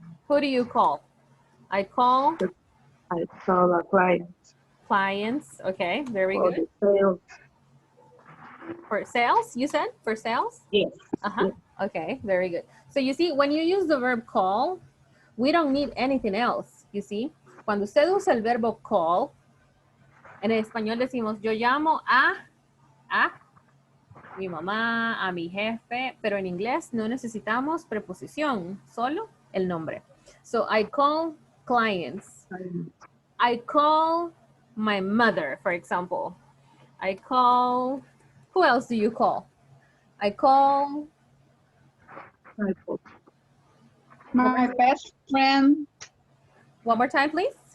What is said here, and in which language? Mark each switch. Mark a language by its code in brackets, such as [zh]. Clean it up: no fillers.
[en] Who do you call? I call I saw a client clients. Okay, very for good. the sales. For sales, you said? For sales? Yes. Uh-huh. Okay, very good. So you see, when you use the verb call, we don't need anything else, you see. [es] Cuando usted usa el verbo call, en español decimos, yo llamo a mi mamá, a mi jefe, pero en inglés no necesitamos preposición, solo el nombre. [en] So I call clients. I call my mother, for example. I call, who else do you call? I call My best friend. one more time, please.